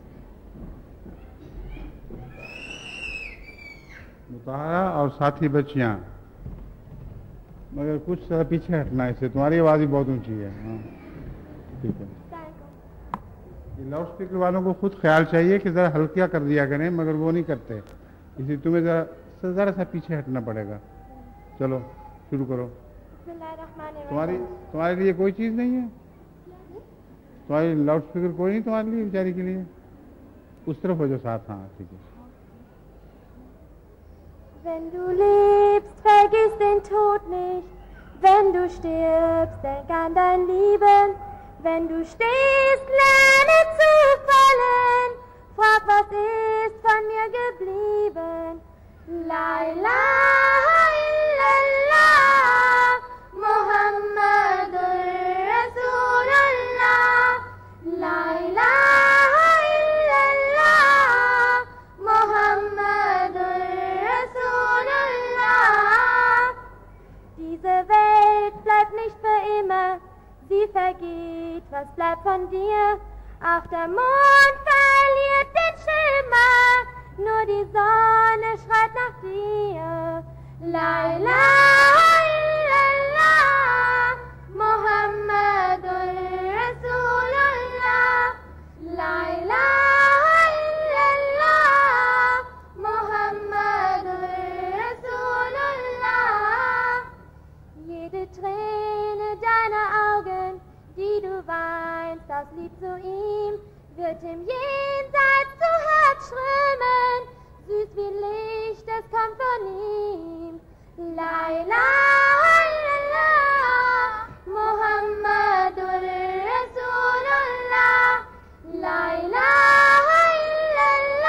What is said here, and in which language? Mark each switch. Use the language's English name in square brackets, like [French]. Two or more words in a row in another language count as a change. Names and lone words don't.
[Urdu] مطہرہ اور ساتھی بچیاں مگر کچھ ذرا پیچھے ہٹنا ہے اس سے تمہاری آواز ہی بہت اونچی ہے ہاں ٹھیک ہے یہ لاؤڈ اسپیکر والوں کو خود خیال چاہیے کہ ذرا ہلکا کر دیا کریں مگر وہ نہیں کرتے اسی تمہیں ذرا سا پیچھے ہٹنا پڑے گا چلو شروع کرو تمہارے لیے کوئی چیز نہیں ہے تمہاری لاؤڈ اسپیکر کوئی نہیں تمہارے لیے بیچاری کے لیے اس طرف ہو جو ساتھ ہاں ٹھیک ہے [German] Wenn du lebst, vergiss den Tod nicht. Wenn du stirbst, denk an dein Leben. Wenn du stehst, lerne zu fallen. Frag, was ist von mir geblieben? [Arabic] لا إله إلا الله، محمد رسول الله. لا إله إلا الله، محمد [German] Diese Welt bleibt nicht für immer, sie vergeht, was bleibt von dir? Auch der Mond verliert den Schimmer, nur die Sonne schreit nach dir. [Arabic] لا إله إلا الله، محمد رسول الله. لا إله إلا الله، محمد رسول الله. [German] Jede Träne deiner Augen, die du weinst aus Lieb zu ihm, wird im Jenseits zu Herz strömen, süß wie Licht, es kommt von ihm. [Arabic] لا إله إلا الله، محمد رسول الله. لا إله إلا الله.